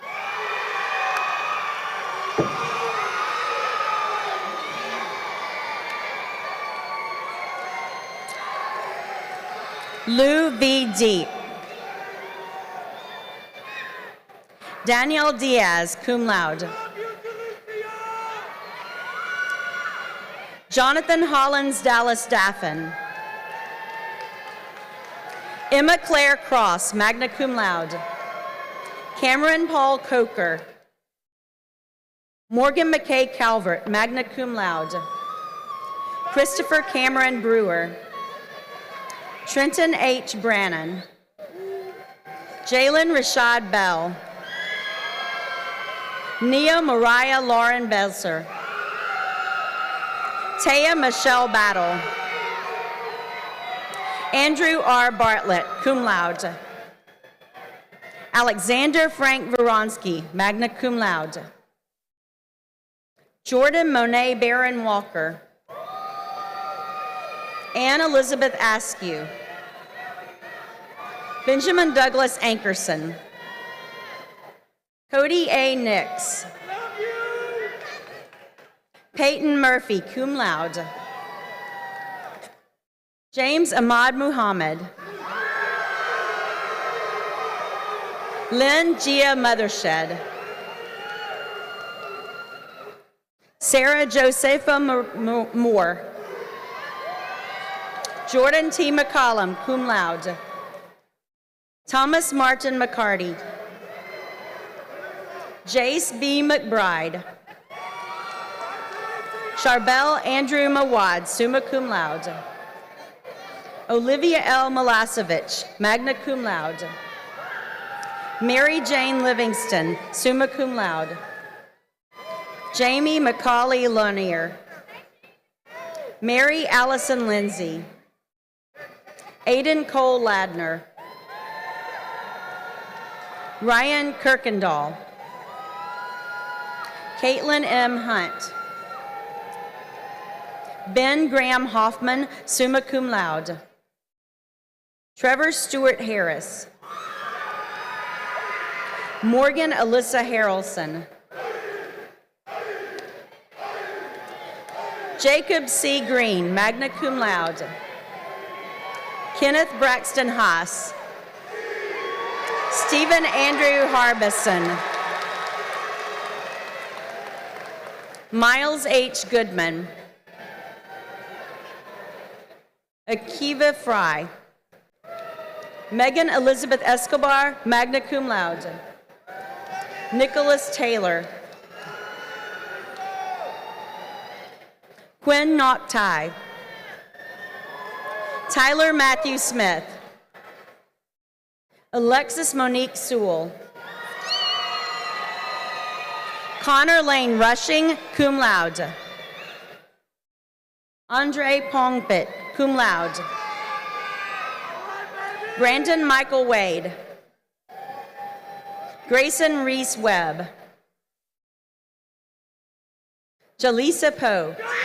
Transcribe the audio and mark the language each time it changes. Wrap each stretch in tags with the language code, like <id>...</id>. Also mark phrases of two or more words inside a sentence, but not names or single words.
<en>Lou V. Deep. Danielle Diaz,</en> <la>cum laude.</la> <en>Jonathan Hollins Dallas Daffin. Emma Claire Cross,</en> <la>magna cum laude.</la> <en>Cameron Paul Coker. Morgan McKay Calvert,</en> <la>magna cum laude.</la> <en>Christopher Cameron Brewer. Trenton H. Brannon. Jalen Rashad Bell. Nia Mariah Lauren Belser. Taya Michelle Battle. Andrew R.</en> <la>Bartlett, cum laude.</la> <en>Alexander Frank Voronsky,</en> <la>magna cum laude.</la> <en>Jordan Monet Barron Walker. Anne Elizabeth Askew. Benjamin Douglas Ankerson. Cody A. Nix. Peyton Murphy,</en> <la>cum laude.</la> <en>James Ahmad Muhammad. Lynn Gia Mothershed. Sarah Josepha Moore. Jordan T. McCollum,</en> <la>cum laude.</la> <en>Thomas Martin McCarty. Jace B. McBride. Charbel Andrew Mawad,</en> <la>summa cum laude.</la> <en>Olivia L.</en> <la>Milasevich, magna cum laude.</la> <en>Mary Jane Livingston,</en> <la>summa cum laude.</la> <en>Jamie McCauley Lonier. Mary Allison Lindsay. Aiden Cole Ladner. Ryan Kirkendall. Caitlin M. Hunt. Ben Graham Hoffman,</en> <la>summa cum laude.</la> <en>Trevor Stewart Harris. Morgan Alyssa Harrelson. Jacob C. Green,</en> <la>magna cum laude.</la> <en>Kenneth Braxton Haas. Stephen Andrew Harbison. Miles H. Goodman. Akiva Fry. Megan Elizabeth Escobar,</en> <la>magna cum laude.</la> <en>Nicholas Taylor. Quinn Noctai. Tyler Matthew Smith. Alexis Monique Sewell. Connor Lane Rushing,</en> <la>cum laude.</la> <en>Andre Pongpit,</en> <la>cum laude.</la> <en>Brandon Michael Wade. Grayson Reese Webb. Jalisa Poe.</en>